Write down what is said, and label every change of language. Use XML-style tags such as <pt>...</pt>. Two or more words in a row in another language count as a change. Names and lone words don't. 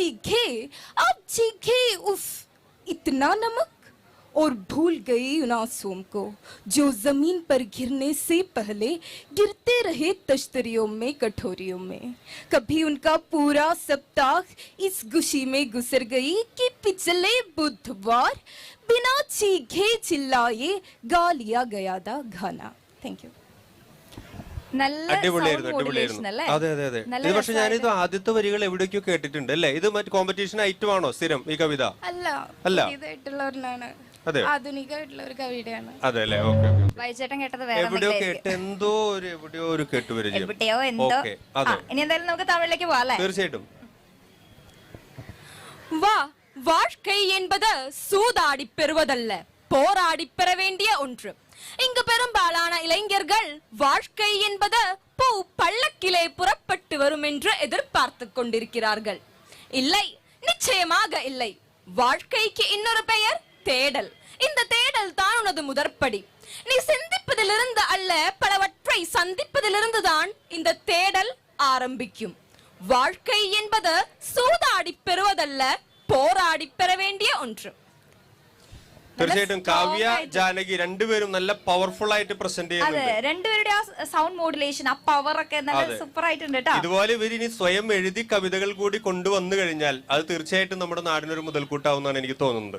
<hi>चीखे उफ इतना नमक, और भूल गई उन आंसुओं को जो जमीन पर गिरने से पहले गिरते रहे तश्तरियों में, कटोरियों में। कभी उनका पूरा सप्ताह इस गुशी में गुजर गई कि पिछले बुधवार बिना चीखे चिल्लाए गा लिया गया था खाना.</hi> <en>thank you.</en> <ml>അടിപൊളിയായിരുന്നു. അതെ. ഇത് പക്ഷെ ഞാനിത് ആദ്യത്തെ വരികൾ എവിടേക്കോ കേട്ടിട്ടുണ്ട് അല്ലേ? ഇത് മറ്റു</ml> <en>competition item</en> <ml>ആണോ സ്ഥിരം ഈ കവിത? അല്ല, ഇതായിട്ടുള്ളവരിലാണ്. ആധുനികമായിട്ടുള്ള ഒരു കവിതയാണ്. അതെ അല്ലേ? ഓക്കെ. ബൈജേട്ടൻ കേട്ടത് എവിടെയോ കേട്ട് എവിടെയോ ഒരു കേട്ടുപരിചയം. ഇനി എന്തായാലും നമുക്ക് തമിഴിലേക്ക് പോവാം അല്ലേ? തീർച്ചയായിട്ടും.</ml> <ta>வாழ்க்கை என்பது சூதாடி பெறுவதல்ல, போராடி பெற வேண்டிய ஒன்று. இங்கு பெரும்பாலான இளைஞர்கள் வாழ்க்கை என்பது பூ பள்ளக்கிலே புறப்பட்டு வரும் என்று எதிர்பார்த்து கொண்டிருக்கிறார்கள். இல்லை, நிச்சயமாக இல்லை. வாழ்க்கைக்கு இன்னொரு பெயர் தேடல். இந்த தேடல் தான் உனது முதற்படி. நீ சிந்திப்பதிலிருந்து அல்ல, பலவற்றை சந்திப்பதிலிருந்து தான் இந்த தேடல் ஆரம்பிக்கும். வாழ்க்கை என்பது சூதாடி பெறுவதல்ல, போராடி பெற வேண்டிய ஒன்று.</ta> <ml>തീർച്ചയായിട്ടും കാവ്യ, ജാനകി രണ്ടുപേരും നല്ല പവർഫുൾ ആയിട്ട് പ്രസന്റ് ചെയ്യുന്നുണ്ട്. അതെ, രണ്ടുപേരുടെ ആ</ml> <en>sound modulation,</en> <ml>ആ പവർ ഒക്കെ നല്ല സൂപ്പർ ആയിട്ടുണ്ട് കേട്ടോ. ഇതുപോലെ ഇവർ ഇനി സ്വയം എഴുതി കവിതകൾ കൂടി കൊണ്ടുവന്നു കഴിഞ്ഞാൽ അത് തീർച്ചയായിട്ടും നമ്മുടെ നാടിനൊരു മുതൽക്കൂട്ടാവുന്നതാണ് എനിക്ക് തോന്നുന്നത്.</ml>